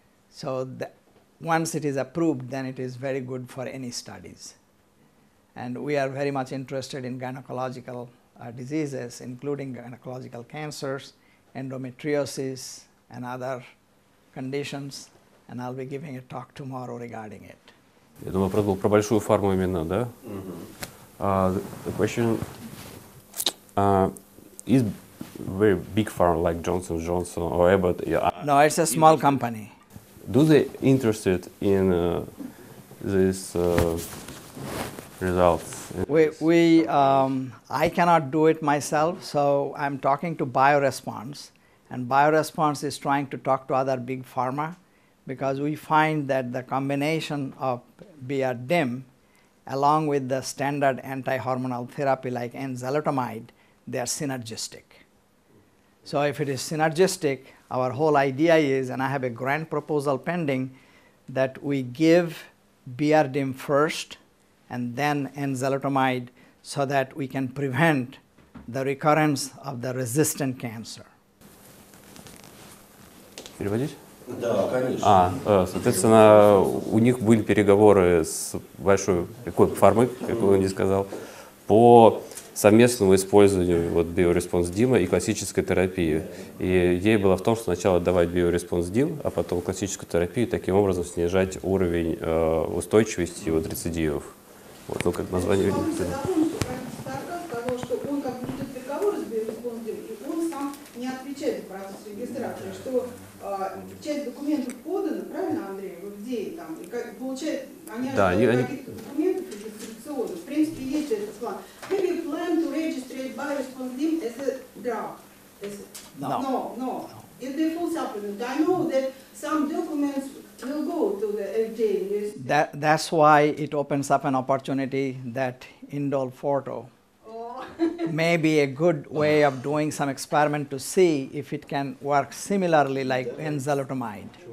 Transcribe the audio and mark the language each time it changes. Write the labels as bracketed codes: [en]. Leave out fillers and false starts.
[en] So once it is approved, then it is very good for any studies. And we are very much interested in gynecological diseases, including gynecological cancers, endometriosis, and other conditions. And I'll be giving a talk tomorrow regarding it. [ru] Я думаю, вопрос был про большую фарму именно, да? [en] The question is very big pharma like Johnson & Johnson or Abbott. No, it's a small company. Do they interested in these results? I cannot do it myself, so I'm talking to BioResponse, and BioResponse is trying to talk to other big pharma, because we find that the combination of BRDIM along with the standard anti-hormonal therapy like enzalutamide, they are synergistic. So if it is synergistic, our whole idea is, and I have a grant proposal pending, that we give BRDIM first and then enzalutamide so that we can prevent the recurrence of the resistant cancer. [ru] Переводить? Да, конечно. Соответственно, у них были переговоры с большой какой фармой, как он не сказал, по совместному использованию вот биореспонс дима и классической терапии. И идея была в том, что сначала давать биореспонс дим, а потом классическую терапию, таким образом снижать уровень устойчивости от рецидивов. Вот, ну, как название видно. Сказал, что он как бы ведет переговоры с биореспонс дим, и он сам не отвечает за процесс регистрации, что часть документов подана, правильно, Андрей, в ДЕИ там, и как, получает, они ожидают каких-то документов регистрационных. В принципе, есть этот план. [en] Have you planned to register bioresponse DIM as a drug? No. It's the full supplement. I know that some documents will go to the FDA. That's why it opens up an opportunity that Indol Photo may be a good way of doing some experiment to see if it can work similarly like enzalutamide.